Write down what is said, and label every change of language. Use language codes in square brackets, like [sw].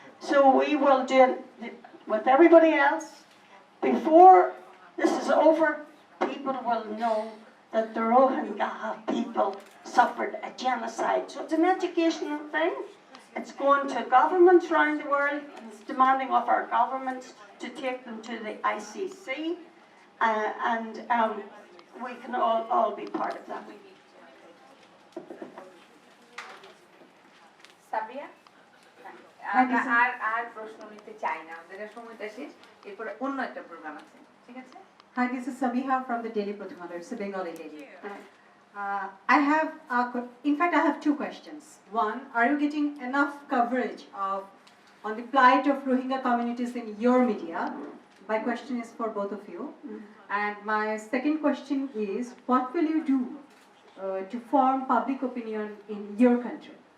[en] So we will do it with everybody else. Before this is over, people will know that the Rohingya people suffered a genocide. So it's an educational thing. It's going to governments around the world, and it's demanding of our governments to take them to the ICC, and we can all be part of that. [bn] Sabia আর প্রশ্ন নিতে চাই না, আমাদের সময়টা শেষ, এরপর অন্য একটা প্রোগ্রাম আছে, ঠিক আছে? [en] Hi, this is Sabiha from the Daily Prathama. It's a Bengali daily. I have, in fact, I have two questions. One, are you getting enough coverage on the plight of Rohingya communities in your media? My question is for both of you. And my second question is, what will you do to form public opinion in your country?